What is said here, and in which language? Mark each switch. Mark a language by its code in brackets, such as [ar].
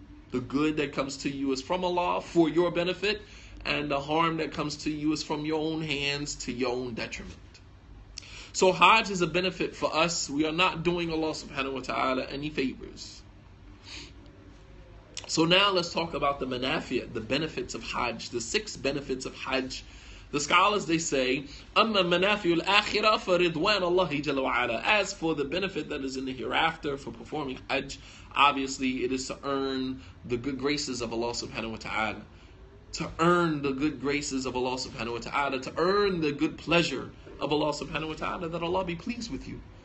[en] The good that comes to you is from Allah for your benefit, and the harm that comes to you is from your own hands to your own detriment. So Hajj is a benefit for us. We are not doing Allah subhanahu wa ta'ala any favors. So now let's talk about the manafi', the benefits of Hajj, the 6 benefits of Hajj. The scholars, they say, [ar] أَمَّا مَنَافِعُ الْآخِرَةِ فَرِضْوَانَ اللَّهِ جَلَّ وَعَلَى. [en] As for the benefit that is in the hereafter for performing Hajj, obviously it is to earn the good graces of Allah subhanahu wa ta'ala. To earn the good graces of Allah subhanahu wa ta'ala. To earn the good pleasure of Allah subhanahu wa ta'ala, that Allah be pleased with you.